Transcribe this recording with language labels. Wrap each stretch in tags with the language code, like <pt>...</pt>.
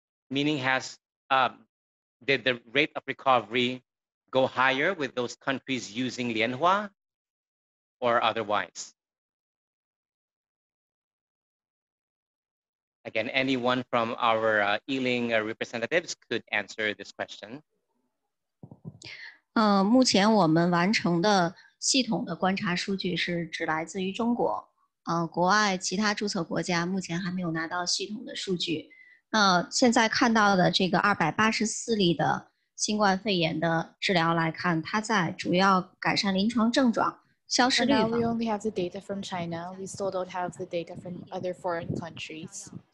<en>Meaning, did the rate of recovery go higher with those countries using Lianhua or otherwise? Again, anyone from our Yiling representatives could answer this question.</en> <zh>目前我们完成的系统的观察数据是只来自于中国，国外其他注册国家目前还没有拿到系统的数据。那现在看到的这个284例的新冠肺炎的治疗来看，它在主要改善临床症状、消失率</zh> <en>For now, we only have the data from China. We still don't have the data from other foreign countries.</en>